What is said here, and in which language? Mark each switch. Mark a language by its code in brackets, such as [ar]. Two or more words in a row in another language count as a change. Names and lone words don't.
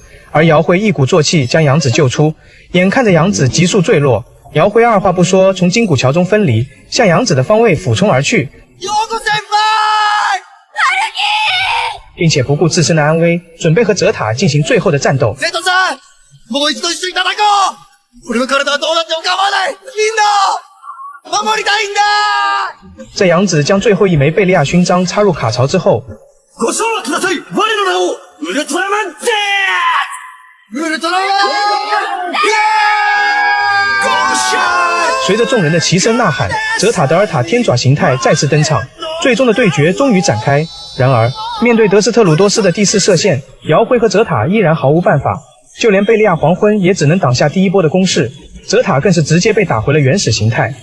[zh] 而姚辉一鼓作气将杨子救出，眼看着杨子急速坠落，姚辉二话不说从金古桥中分离，向杨子的方位俯冲而去，并且不顾自身的安危，准备和泽塔进行最后的战斗。 [ja] もう一度一緒に戦おう！俺の体はどうなっても構わない！みんな守りたいんだ！ [zh] 在杨子将最后一枚贝利亚勋章插入卡槽之后， [ja] ご唱和ください！我の名をウルトラマン Z！ウルトラマン Z！ [zh] 随着众人的齐声呐喊，泽塔德尔塔天爪形态再次登场，最终的对决终于展开。然而，面对德斯特鲁多斯的第4射线，姚辉和泽塔依然毫无办法。就连贝利亚黄昏也只能挡下第一波的攻势，泽塔更是直接被打回了原始形态。